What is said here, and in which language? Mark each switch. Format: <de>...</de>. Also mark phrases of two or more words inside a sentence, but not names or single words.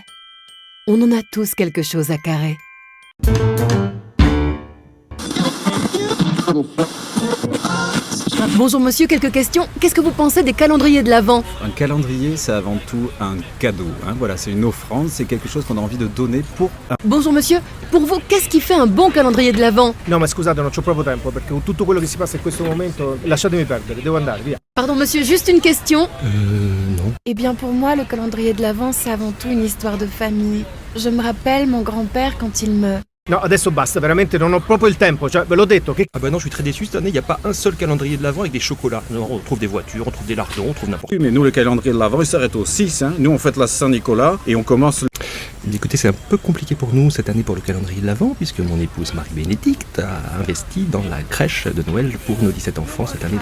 <fr>On en a tous quelque chose à carrer. Bonjour monsieur, quelques questions. Qu'est-ce que vous pensez des calendriers de l'Avent? Un calendrier, c'est avant tout un cadeau. Voilà, c'est une offrande, c'est quelque chose qu'on a envie de donner pour un... Bonjour monsieur, pour vous, qu'est-ce qui fait un bon calendrier de l'Avent?</fr> <it>No, ma scusate, non c'ho proprio tempo, perché con tutto quello che si passa in questo momento, lasciatemi perdere, devo andare, via.</it> <fr>Pardon monsieur, juste une question. Non. Eh bien pour moi, le calendrier de l'Avent, c'est avant tout une histoire de famille. Je me rappelle mon grand-père quand il me...</fr> <it>No, adesso basta, veramente non ho proprio il tempo, cioè ve l'ho detto che...</it> <fr>Ah bah non, je suis très déçu, cette année, il n'y a pas un seul calendrier de l'Avent avec des chocolats. Non, on trouve des voitures, on trouve des lardons, on trouve n'importe quoi. Oui, mais nous, le calendrier de l'Avent, il s'arrête au 6. Nous, on fête la Saint-Nicolas et on commence... Écoutez, c'est un peu compliqué pour nous cette année pour le calendrier de l'Avent, puisque mon épouse Marie-Bénédicte a investi dans la crèche de Noël pour nos 17 enfants cette année.</fr>